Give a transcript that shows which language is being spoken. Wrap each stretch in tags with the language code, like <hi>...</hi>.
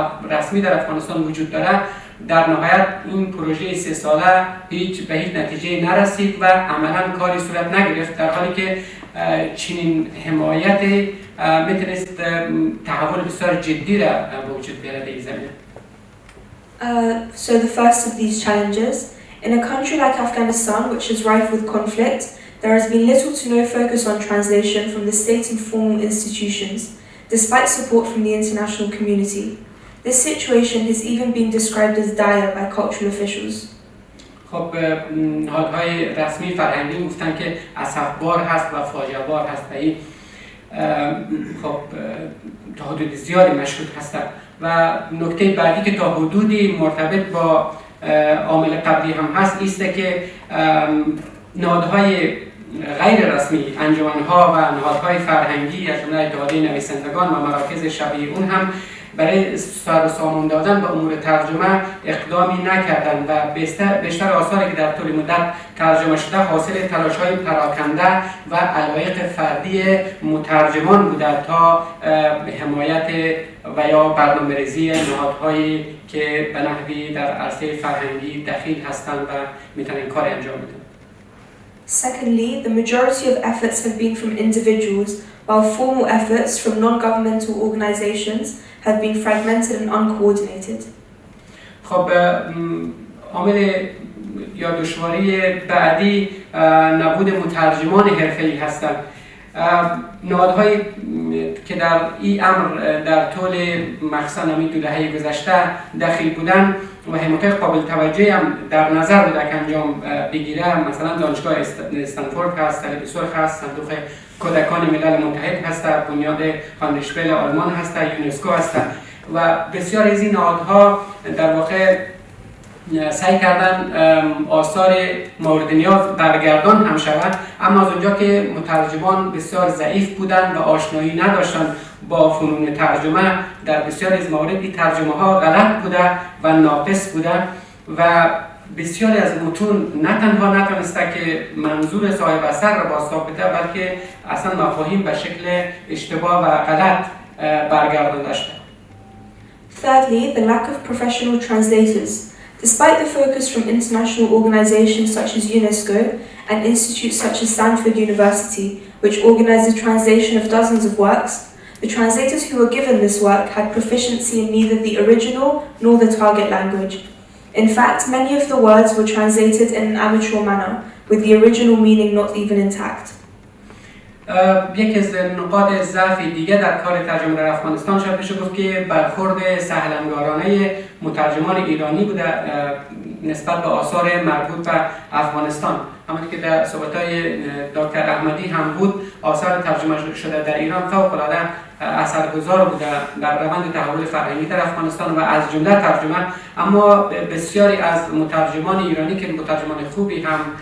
<fa>رسمی در افغانستان وجود داره در نهایت این پروژه 3 ساله به هیچ نتیجه نرسید و عملا کاری صورت نگرفت، در حالی که چنین حمایت میتونست تحول بسیار جدی را به وجود بیاره در این زمینه.</fa> <en>So the first of these challenges, in a country like Afghanistan, which is rife with conflict, there has been little to no focus on translation from the state and formal institutions, despite support from the international community. This situation has even been described as dire by cultural officials.</en> <fa>خب نهادهای رسمی فرهنگی گفتن که اسفبار هست و فاجعه بار هست و این خب تا حدود زیادی مشکوک هستند و نکته بعدی که تا حدودی مرتبط با عامل قبلی هم هست ایسته که نهادهای غیر رسمی، انجمن‌ها و نهادهای فرهنگی از جمله اتحادیه نویسندگان و مراکز شبیه اون هم برای سر و سامان دادن به امور ترجمه اقدامی نکردند و بیشتر آثاری که در طول مدت ترجمه شده حاصل تلاش‌های پراکنده و علایق فردی مترجمان بوده تا حمایت و یا برنامه‌ریزی نهادهایی که به نحوی در عرصه فرهنگی دخیل هستند و میتونن کار انجام بدن.</fa> <en>Secondly, the majority of efforts have been from individuals, while formal efforts from non-governmental organizations have been fragmented and uncoordinated.</en> <fa>خب عامل یا دشواری بعدی نبود مترجمان حرفه‌ای هستند. نهادهایی که در این امر در طول مخصوصاً همین 2 دهه گذشته دخیل بودن و حمایت قابل توجهی هم در نظر بوده که انجام بگیره، مثلا دانشگاه استنفورد هست، صلیب سرخ هست، صندوق کودکان ملل متحد هست، بنیاد هاندشپل آلمان هست، یونسکو هست، و بسیار از این نهادها در واقع سعی کردن آثار مورد نیاز برگردان هم شود، اما از اونجا که مترجمان بسیار ضعیف بودند و آشنایی نداشتند با فنون ترجمه، در بسیار از موارد این ترجمه ها غلط بوده و ناقص بوده و بسیاری از متون نه تنها نتونسته که منظور صاحب اثر را بازتاب بده، بلکه اصلا مفاهیم به شکل اشتباه و غلط برگردانده شده.</fa> <en>Thirdly, the lack of professional translators. Despite the focus from international organizations such as UNESCO and institutes such as Stanford University, which organize the translation of dozens of works, the translators who were given this work had proficiency in neither the original nor the target language. In fact, many of the words were translated in an amateur manner, with the original meaning not even intact.</en> <fa>یکی از نقاط ضعف دیگه در کار ترجمه در افغانستان شاید بشه گفت که برخورد سهلنگارانه مترجمان ایرانی بوده نسبت به آثار مربوط به افغانستان. همونطور که در صحبت‌های دکتر احمدی هم بود، آثار ترجمه شده در ایران فوق‌العاده اثرگذار بوده در روند تحول فرهنگی در افغانستان و از جمله ترجمه، اما بسیاری از مترجمان ایرانی که مترجمان خوبی هم</fa>